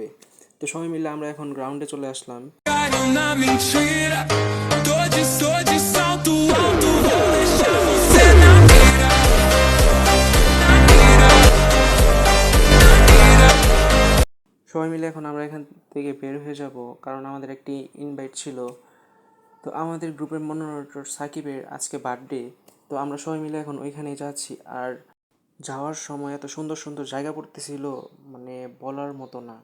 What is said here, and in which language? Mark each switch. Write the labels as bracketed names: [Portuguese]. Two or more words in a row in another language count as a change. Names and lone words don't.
[Bangla] তো সবাই মিলে আমরা এখন গ্রাউন্ডে চলে আসলাম। [Portuguese] Na mentira, tô de salto alto, vou deixar você na mira, na mira, na mira. [Bangla] সবাই মিলে এখন আমরা এখান থেকে বের হয়ে যাব, কারণ আমাদের একটি ইনভাইট ছিল। তো আমাদের গ্রুপের মনোরেটর সাকিবের আজকে বার্থডে। তো আমরা সবাই মিলে এখন ওইখানেই যাচ্ছি। আর যাওয়ার সময় এত সুন্দর সুন্দর জায়গা পড়তেছিল, মানে বলার মতো না।